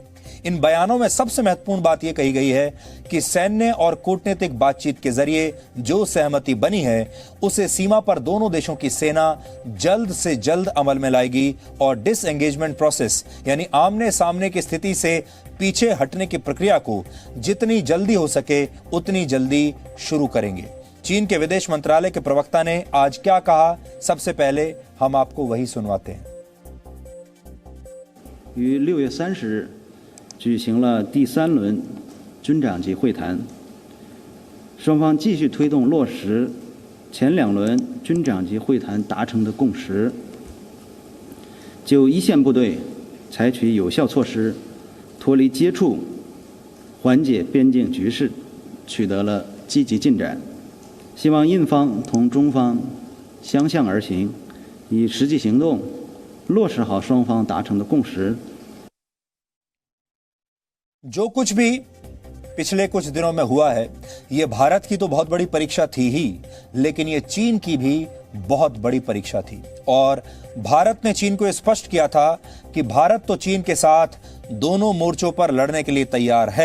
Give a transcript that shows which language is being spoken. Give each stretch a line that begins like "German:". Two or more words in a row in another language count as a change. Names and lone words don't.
Hindi: इन बयानों में सबसे महत्वपूर्ण बात यह कही गई है कि सैन्य और कूटनीतिक बातचीत के जरिए जो सहमति बनी है उसे सीमा पर दोनों देशों की सेना जल्द से जल्द अमल में लाएगी और
English: disengagement process,
Hindi: यानी आमने सामने की स्थिति से पीछे हटने की प्रक्रिया को जितनी जल्दी हो सके उतनी जल्दी शुरू करेंगे। चीन के विदेश मंत्रालय के प्रवक्ता ने आज क्या कहा, सबसे पहले हम आपको वही सुनवाते हैं।
Chinese: 6 月30日 举行了第3轮军长级会谈，双方继续推动落实前2轮军长级会谈达成的共识，就一线部队采取有效措施脱离接触，缓解边境局势取得了积极进展。希望印方同中方相向而行，以实际行动落实好双方达成的共识。
Hindi: जो कुछ भी पिछले कुछ दिनों में हुआ है, यह भारत की तो बहुत बड़ी परीक्षा थी ही, लेकिन यह चीन की भी बहुत बड़ी परीक्षा थी। और भारत ने चीन को यह स्पष्ट किया था कि भारत तो चीन के साथ दोनों मोर्चों पर लड़ने के लिए तैयार है।